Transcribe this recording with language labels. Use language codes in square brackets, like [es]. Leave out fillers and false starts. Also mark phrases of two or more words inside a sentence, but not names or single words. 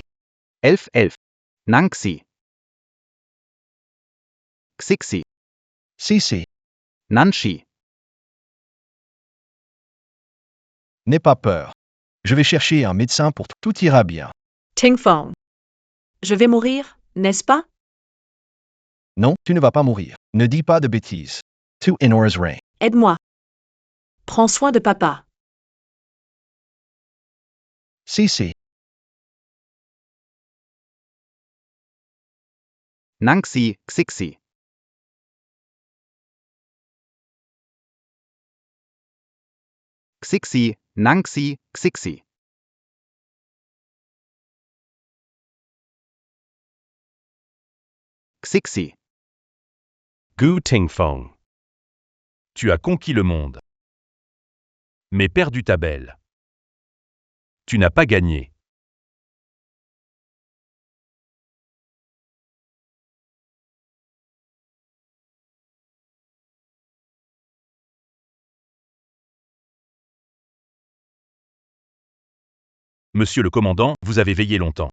[fr] Elf. Nangxi. Xixi. Sisi. Nanshi. N'aie pas peur. Je vais chercher un médecin pour tout ira bien. Ting Feng. Je vais mourir, n'est-ce pas? Non, tu ne vas pas mourir. Ne dis pas de bêtises. Tu Inora's Ray. Aide-moi. Prends soin de papa. Sisi. Nangxi. Xixi. Xixi. Nangxi. Xixi. Xixi. Gu Tingfeng. Tu as conquis le monde. Mais perdu ta belle. Tu n'as pas gagné. Monsieur le commandant, vous avez veillé longtemps.